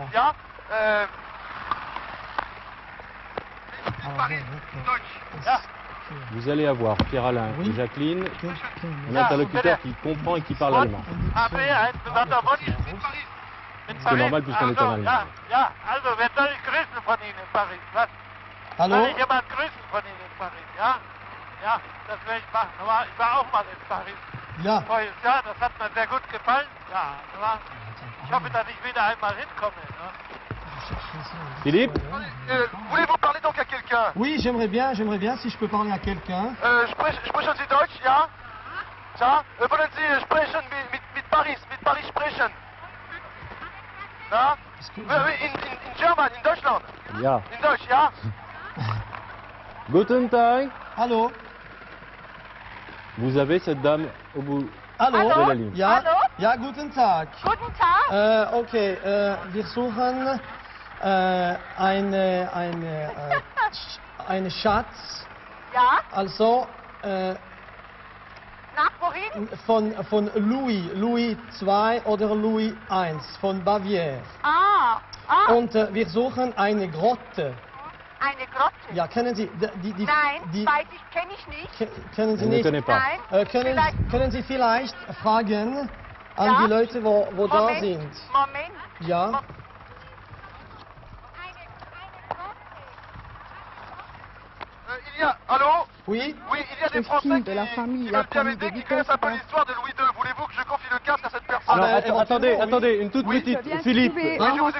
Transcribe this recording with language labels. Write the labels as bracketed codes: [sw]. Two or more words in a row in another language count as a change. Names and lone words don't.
[de] Ja, [fr] Alors, [de] Deutsch. Ja. [fr] Vous allez avoir Pierre-Alain Oui. et Jacqueline, un Ah, interlocuteur qui comprend et qui parle allemand. C'est normal puisqu'on est en Allemagne. [de] Ja, also, wer soll ich grüßen von Ihnen in Paris? Was? Allô? Soll ich jemand grüßen von Ihnen in Paris? Ja? Ja, das werde ich machen. Ich war auch mal in Paris. Ja. Voriges Jahr, das hat mir sehr gut gefallen. Ja, ich hoffe, dass ich wieder einmal hinkomme. Ne? [fr] Philippe, Voulez-vous parler donc à quelqu'un? Oui, j'aimerais bien, si je peux parler à quelqu'un. Sprechen Sie Deutsch, ja? Ja? Wollen Sie sprechen mit Paris sprechen? Ja? [en] In German, [de] in Deutschland. ja. In Deutsch, ja? Guten Tag. [fr] Allô? Vous avez cette dame au bout Allô? de la ligne. [de] Ja? Hallo? Ja, guten Tag. Guten Tag. Okay, wir suchen eine Schatz, Ja, also nach wohin? von Louis II oder Louis I von Baviera. Und wir suchen eine Grotte. Eine Grotte. Ja, kennen Sie die Nein, die weiß ich, kenne ich nicht. kennen Sie [fr] Je ne [de] nicht? [fr] connais pas. [de] Nein. Können Sie vielleicht fragen an Ja. die Leute, wo da Moment, sind? Moment. Ja. [fr] Allô? Oui. Oui, il y a des Je Français suis qui, de la famille, qui la veulent bien famille m'aider, des qui connaissent un peu Wittelsbach. l'histoire de Louis II. Voulez-vous que je confie le casque à cette personne? Ah, Alors, bah, attendez, éventuellement, attendez, une toute Oui, petite, Je viens de Philippe, trouver Oui, un je vous écoute.